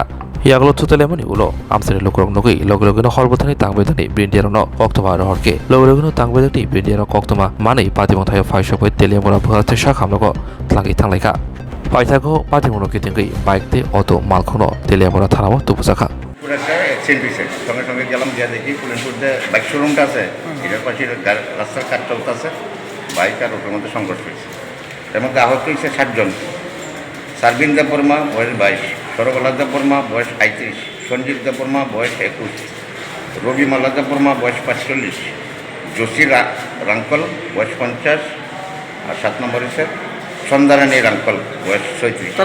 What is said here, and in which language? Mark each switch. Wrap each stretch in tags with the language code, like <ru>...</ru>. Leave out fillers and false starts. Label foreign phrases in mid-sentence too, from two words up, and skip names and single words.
<trp>Yaglo Thutaimabai ulo amsani lokrok nogi logologino horbotani tangbedani bindiarono oktoma rohorke logologino tangbedani bindiaro koktoma mani Patibong thayo faishopai Teliamura bhagate shakhamlogo tlangi tanglaika paithago Patibong kitingi</trp> <en>bike auto</en> <trp>malkhono Teliamura thanamo tupusaka</trp> <bn>একটা অ্যাক্সিডেন্ট হয়েছে সঙ্গে সঙ্গে গেলাম গিয়া দেখি পুলিনপুর যে</bn> <en>bike showroom</en> <bn>আছে এটার পাশে রাস্তার কাজ চলতেছে বাইক আর ওটার মধ্যে সংঘর্ষ হয়েছে এর মধ্যে আহত হয়েছে 60 জন। সার্বিন দেববর্মা বয়স 22, সরবলা দেববর্মা বয়স 35, সঞ্জিত দেববর্মা বয়স 21, রবি মালা দেববর্মা বয়স 45, যোশী রাঙ্কল বয়স 50 আর 7 নম্বর হচ্ছে সন্ধ্যারানী রাঙ্কল বয়স 36।</bn>